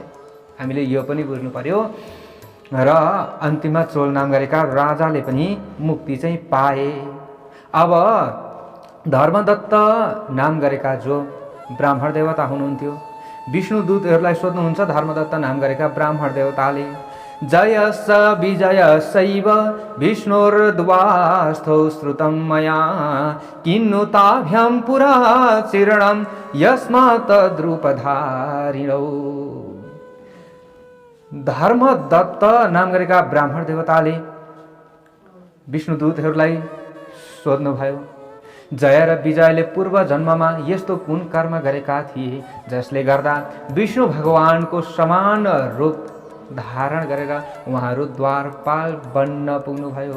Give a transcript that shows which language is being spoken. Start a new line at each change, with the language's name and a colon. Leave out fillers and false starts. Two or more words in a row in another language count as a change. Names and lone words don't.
Nepali: हामीले यो पनि बुझ्नु पर्यो। र अन्तिममा चोल नाम गरेका राजाले पनि मुक्ति चाहिँ पाए। अब धर्मदत्त नाम गरेका जो ब्राह्मण देवता हुनुहुन्थ्यो, विष्णुदूतहरूलाई सोध्नुहुन्छ धर्मदत्त नाम गरेका ब्राह्मण देवताले,
Sanskrit: जयस विजय शैव विष्णुर्द्वास्थौ श्रुतं मया किन्नु ताभ्यां पुरा चिरणं यस्मात् द्रुपधारिणौ।
Nepali: धर्मदत्त नाम गरेका ब्राह्मण देवताले विष्णुदूतहरूलाई सोध्नुभयो, जय र विजयले पूर्व जन्ममा यस्तो कुन कर्म गरेका थिए जसले गर्दा विष्णु भगवानको समान रूप धारण गरेर उहाँहरू द्वारपाल बन्न पुग्नुभयो।